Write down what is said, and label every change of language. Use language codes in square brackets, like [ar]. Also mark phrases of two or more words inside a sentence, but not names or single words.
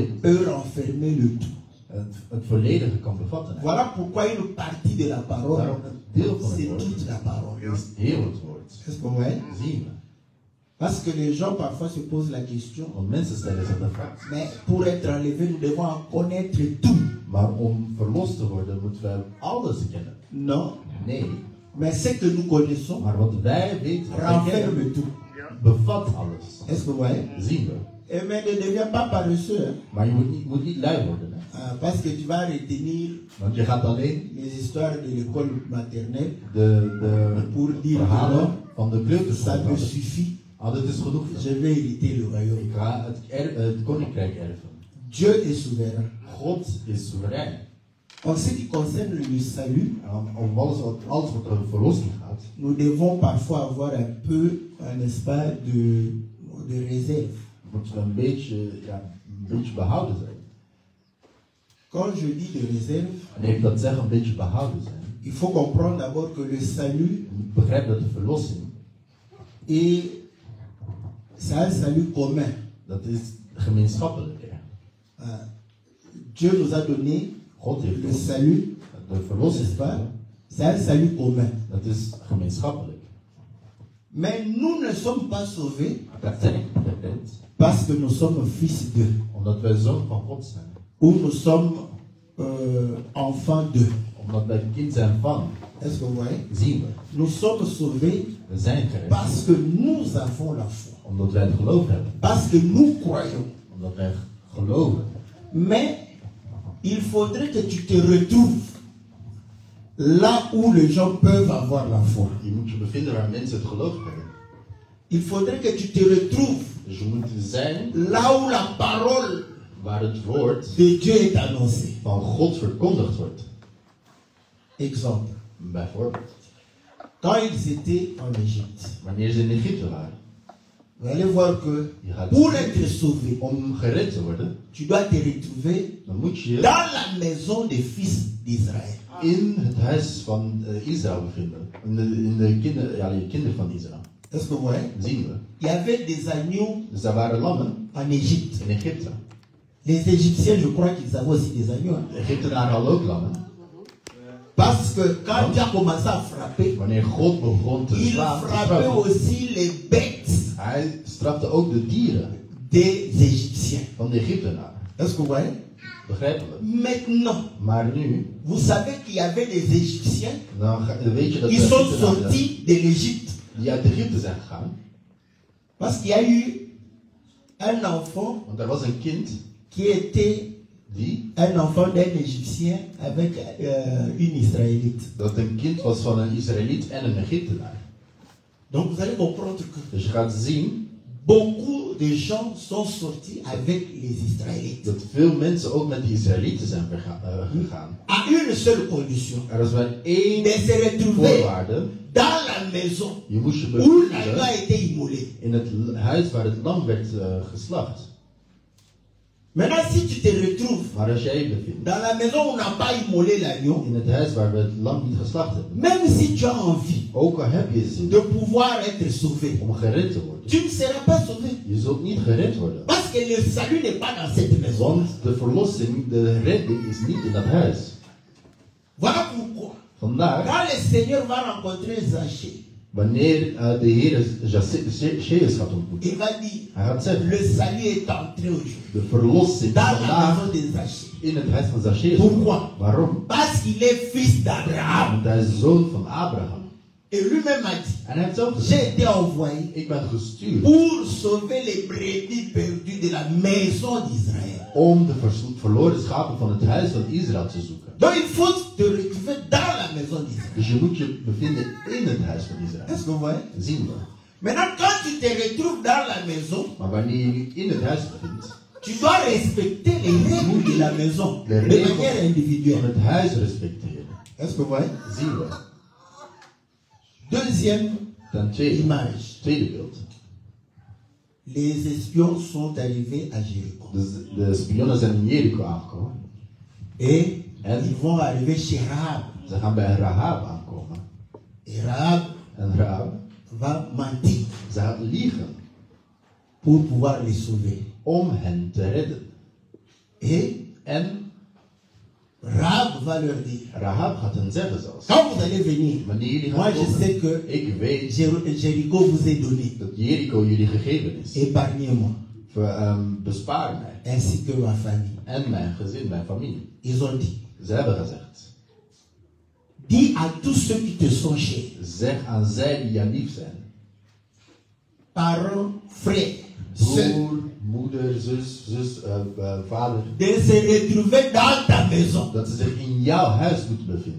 [fr] peut renfermer le tout. [nl] het volledige kan bevatten. [fr] Voilà pourquoi une partie de la parole, [nl] Daarom een deel van het [fr] c'est [nl] woord [fr] toute la parole. [nl] is heel het woord. [fr] Est-ce que vous voyez? [nl] Zien we. [fr] Parce que les gens parfois se posent la question, [nl] Want mensen stellen zich de vraag. [fr] mais pour être enlevé, nous devons en connaître tout. [nl] Maar om verlost te worden moeten wij alles kennen. [fr] Non, [nl] Nee. [fr] mais ce que nous connaissons [nl] Maar wat wij weten, wat wij [fr] renferme [nl] kennen, [fr] tout. [nl] bevat alles. [fr] Est-ce que vous voyez? [nl] Zien we. [fr] Et mais ne deviens pas paresseux, hein. [nl] Maar je moet niet lui worden. Hè? [fr] Parce que tu vas retenir [nl] Want je gaat alleen [fr] les histoires de l'école maternelle [nl] de [fr] pour dire [nl] verhalen [fr] que [nl] van de [fr] non, [nl] kleuterschool [fr] ça me [nl] houden. [fr] suffit, [nl] Ah, dat is genoeg. [fr] je vais hériter le royaume. [nl] Ik ga het koninkrijk erven. [fr] Dieu est souverain. [nl] God is soeverein. [fr] En ce qui concerne le salut, [nl] En om alles wat over verlossing gaat, [fr] nous devons parfois avoir un peu, n'est-ce pas, de réserve. [nl] moeten we een beetje behouden zijn. [fr] Quand je dis de réserve, [nl] Wanneer ik dat zeg, een beetje behouden zijn. [fr] il faut comprendre d'abord que le salut [nl] Je moet begrijpen dat de verlossing, [fr] est, c'est un salut commun. [nl] dat is gemeenschappelijk. Hè. [fr] Dieu nous a donné [nl] God heeft [fr] le [nl] ons [fr] salut, [nl] de verlossing [fr] n'est-ce pas? [nl] gegeven. [fr] C'est un salut commun. [nl] Dat is gemeenschappelijk. [fr] Mais nous ne sommes pas sauvés [nl] Dat zijn niet gered, [fr] parce que nous sommes fils d'eux, [nl] omdat wij zoon van God zijn. [fr] ou nous sommes enfants d'eux. [nl] Omdat wij kind zijn van, [fr] Est-ce que vous voyez? [nl] zien we. [fr] Nous sommes sauvés [nl] We zijn gered. [fr] parce que nous avons la foi, [nl] Omdat wij het geloof hebben. [fr] parce que nous croyons. [nl] Omdat wij geloven. [fr] Mais il faudrait que tu te retrouves là où les gens peuvent avoir la foi. [nl] Je moet je bevinden waar mensen het geloof hebben. [fr] Il faudrait que tu te retrouves [nl] Dus je moet zijn [fr] là où la parole [nl] waar het woord [fr] de Dieu est annoncée. [nl] van God verkondigd wordt. [fr] Exemple, [nl] Bijvoorbeeld, [fr] quand ils étaient en Égypte, [nl] wanneer ze in Egypte waren. [fr] vous allez voir que [nl] Je gaat [fr] pour être sauvé, [nl] om gered te worden, [fr] tu dois te retrouver [nl] dan moet je [fr] dans la maison des fils d'Israël. [nl] in het huis van Israël bevinden. In de kinderen van Israël. [fr] Est-ce que vous voyez? [nl] Zien we. [fr] Il y avait des agneaux [nl] Dus daar waren lammen [fr] en Égypte. [nl] in Egypte. [fr] Les Égyptiens, je crois qu'ils avaient aussi des agneaux. Hein. [nl] De Egyptenaren hadden ook lammen. [fr] Parce que quand Dieu a commencé à frapper, [nl] Wanneer God begon te [fr] il [nl] slaan, te [fr] frappait [nl] straffen, [fr] aussi les bêtes [nl] hij strafte ook de dieren [fr] des Égyptiens. [nl] van de Egyptenaren. [fr] Est-ce que vous voyez? [nl] Begrijpelijk. [fr] Maintenant, [nl] Maar nu, [fr] vous savez qu'il y avait des Égyptiens [nl] dan weet je dat [fr] qui sont [nl] Egyptenaren [fr] sortis de l'Égypte. [nl] die uit Egypte zijn gegaan. [fr] Parce qu'il y a eu un enfant [nl] Want er was een kind [fr] qui était [nl] die, [fr] un enfant d'un Égyptien avec une Israélite. [nl] dat een kind was van een Israëliet en een Egyptenaar. [fr] Donc vous allez comprendre que [nl] Dus je gaat zien [fr] beaucoup de gens sont sortis avec les Israélites. [nl] dat veel mensen ook met de Israëlieten zijn gegaan. [fr] À une seule condition. [nl] Er was maar één [fr] De se retrouver [nl] voorwaarde. [fr] dans la maison [nl] Je moest je [fr] où l'agneau [nl] bevinden [fr] a été immolé. [nl] in het huis waar het lam werd geslacht. [fr] Maintenant, si tu te retrouves [nl] Maar als jij je bevindt [fr] dans la maison où on n'a pas immolé l'agneau, [nl] in het huis waar we het lam niet geslacht hebben, [fr] même si tu as envie [nl] ook al heb je zin [fr] de pouvoir être sauvé, [nl] om gered te worden, [fr] tu ne seras pas sauvé. [nl] je zult niet gered worden. [fr] Parce que le salut n'est pas dans cette maison. [nl] Want de verlossing, de redding is niet in dat huis. [fr] Voilà pourquoi, [nl] Vandaar, [fr] quand le Seigneur va rencontrer Zachée, [nl] wanneer de Heer Zacchaeus gaat ontmoeten, [fr] il va dire, [nl] hij gaat zeggen, [fr] le salut est entré aujourd'hui [nl] de verlossing [fr] dans la [nl] vandaag [fr] maison de Zachée. [nl] in het huis van Zacchaeus. [fr] Pourquoi? [nl] Waarom? [fr] Parce qu'il est fils d'Abraham. [nl] Want hij is zoon van Abraham. [fr] Et lui-même a dit, [nl] En hij heeft zelf [fr] j'ai [nl] gezegd, [fr] été envoyé [nl] ik ben gestuurd [fr] pour sauver les brebis perdues de la maison d'Israël. [nl] om de verloren schapen van het huis van Israël te zoeken. [fr] Donc il faut te retrouver dans la maison d'Israël. [nl] Dus je moet je bevinden in het huis van Israël. [fr] Est-ce que vous voyez? [nl] Zien we. [fr] Maintenant, quand tu te retrouves dans la maison, [nl] Maar wanneer je je in het huis bevindt, [fr] tu dois respecter les règles de la maison de les règles manière [nl] van [fr] individuelle. [nl] het huis respecteren. [fr] Est-ce que vous voyez? [nl] Zien we. [fr] Deuxième [nl] Ten tweede, [fr] image. [nl] tweede beeld. [fr] Les espions sont arrivés à Jéricho. [nl] De spionnen zijn in Jericho aangekomen. [fr] Et [nl] En [fr] ils vont arriver chez Rahab. [nl] ze gaan bij Rahab aankomen. [fr] Et Rahab [nl] En Rahab, [fr] va mentir [nl] ze gaat liegen [fr] pour pouvoir les sauver. [nl] om hen te redden. [fr] Et Rahab va leur dire, [nl] Rahab gaat hen zeggen zelfs. [fr] quand vous allez venir, [nl] Wanneer jullie [fr] moi [nl] gaan [fr] je [nl] komen, [fr] sais que [nl] ik weet [fr] Jéricho vous est donné. [nl] dat Jericho jullie gegeven is. [fr] Épargnez-moi, [nl] Bespaar mij. [fr] ainsi que ma famille. [nl] En mijn gezin, mijn familie. [fr] Ils ont dit, [nl] Ze hebben gezegd. [fr] dis à tous ceux qui te sont chers, [nl] Zeg aan zij die jou lief zijn. [fr] parents, frères, sœurs, [nl] Broer, moeder, zus, vader. [fr] de se retrouver dans ta maison. [nl] Dat ze zich in jouw huis moeten bevinden.